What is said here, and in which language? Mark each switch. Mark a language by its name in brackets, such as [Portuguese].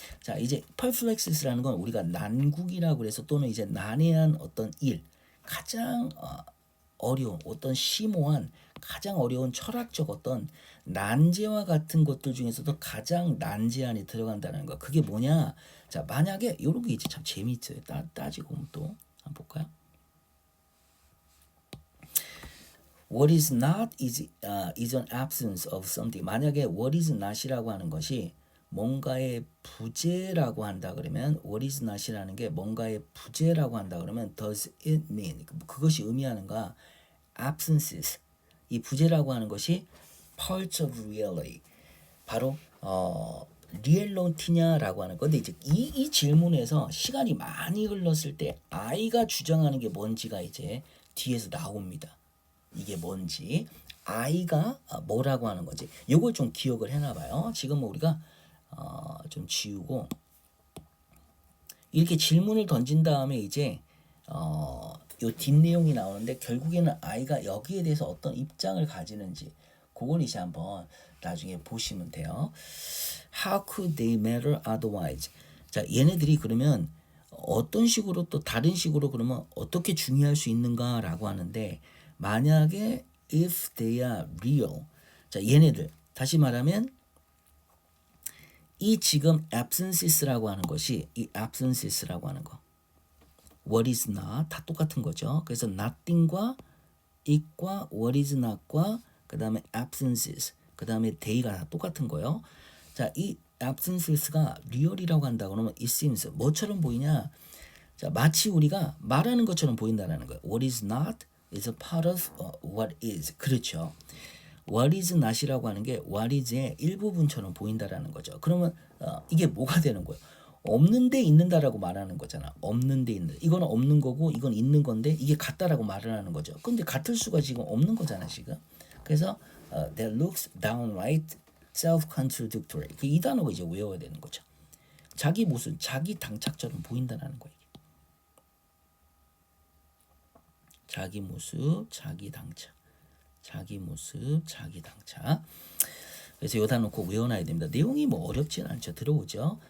[Korean] 자, 이제 perplexes라는 건 우리가 난국이라고 그래서 또는 이제 난해한 어떤 일, 가장 어려운 어떤 심오한 가장 어려운 철학적 어떤 난제와 같은 것들 중에서도 가장 난제 안에 들어간다는 거. 그게 뭐냐? 자, 만약에 요런 게 이제 참 재미있어요. 따지고 보면 또 한번 볼까요? [English] What is not is an absence of something. [Korean] 만약에 [English] what is not [Korean] 이라고 하는 것이 뭔가의 부재라고 한다 그러면 what is not이라는 게 뭔가의 부재라고 한다 그러면 [English] does it mean [Korean] 그것이 의미하는가 absences 이 부재라고 하는 것이 [English] parts of reality [Korean] 바로 리얼리티냐라고 하는 건데 이제 이 질문에서 시간이 많이 흘렀을 때 I가 주장하는 게 뭔지가 이제 뒤에서 나옵니다. 이게 뭔지 I가 뭐라고 하는 건지 요걸 좀 기억을 해놔봐요. 지금 우리가 좀 지우고 이렇게 질문을 던진 다음에 이제 요 뒷내용이 나오는데 결국에는 I가 여기에 대해서 어떤 입장을 가지는지 그걸 이제 한번 나중에 보시면 돼요. [English] How could they matter otherwise? [Korean] 자, 얘네들이 그러면 어떤 식으로 또 다른 식으로 그러면 어떻게 중요할 수 있는가라고 하는데 만약에 [English] if they are real [Korean] 자, 얘네들 다시 말하면 이 지금 absences라고 하는 것이 이 absences라고 하는 거 what is not 다 똑같은 거죠. 그래서 nothing과 it과 what is not과 그 다음에 absences 그 다음에 they가 다 똑같은 거예요. 자, 이 absences가 real이라고 한다 그러면 [English] it seems [Korean] 뭐처럼 보이냐? 자, 마치 우리가 말하는 것처럼 보인다라는 거예요. [English] What is not is a part of what is. [Korean] 그렇죠. [English] What is not [Korean] 이라고 하는 게 [English] what is [Korean] 의 일부분처럼 보인다라는 거죠. 그러면 이게 뭐가 되는 거예요? 없는데 있는다라고 말하는 거잖아. 없는데 있는. 이거는 없는 거고 이건 있는 건데 이게 같다라고 말을 하는 거죠. 근데 같을 수가 지금 없는 거잖아 지금. 그래서 [English] that looks downright self-contradictory. [Korean] 그 이 단어가 이제 외워야 되는 거죠. 자기 모습, 자기 당착처럼 보인다라는 거예요. 자기 모습, 자기 당착. 자기 모습, 자기 당착. 그래서 요 단어 꼭 외워놔야 됩니다. 내용이 뭐 어렵진 않죠. 들어오죠.